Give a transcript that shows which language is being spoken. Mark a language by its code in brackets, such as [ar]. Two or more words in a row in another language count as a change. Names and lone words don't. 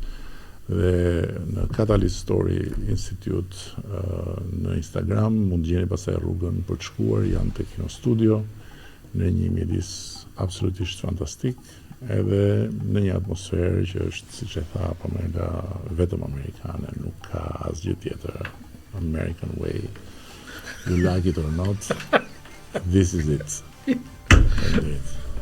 [sq] Dhe në Catalyst Story Institute në Instagram mund të gjeni pastaj rrugën për të shkuar, janë tek Kino Studio në një mjedis absolutisht fantastik, edhe në një atmosferë që është, siç e tha Pamela, vetëm amerikane, nuk ka asgjë tjetër. [en] American way. You like it or not, this is it. And it.